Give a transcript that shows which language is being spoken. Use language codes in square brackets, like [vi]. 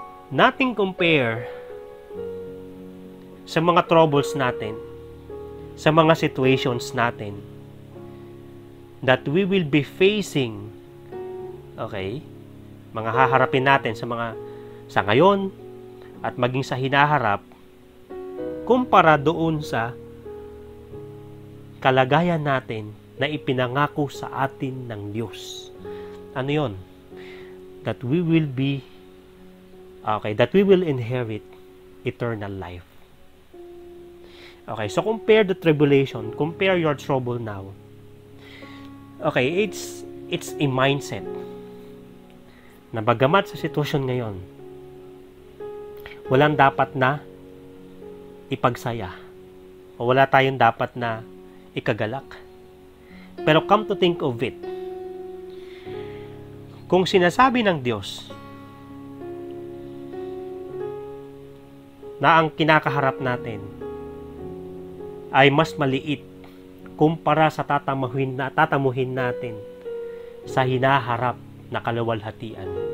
[en] Nothing compare [tl] sa mga troubles natin, sa mga situations natin [en] that we will be facing, [tl] okay, mga haharapin natin sa ngayon at maging sa hinaharap, kumpara doon sa kalagayan natin na ipinangako sa atin ng Diyos. Ano yon? [en] That we will be, okay, that we will inherit eternal life. Okay, so compare the tribulation, compare your trouble now. [tl] Okay, [en] it's a mindset [tl] na bagamat sa sitwasyon ngayon, walang dapat na ipagsaya o wala tayong dapat na ikagalak. Pero [en] come to think of it, [tl] kung sinasabi ng Diyos na ang kinakaharap natin ay mas maliit kumpara sa tatamuhin natin sa hinaharap na kaluwalhatian.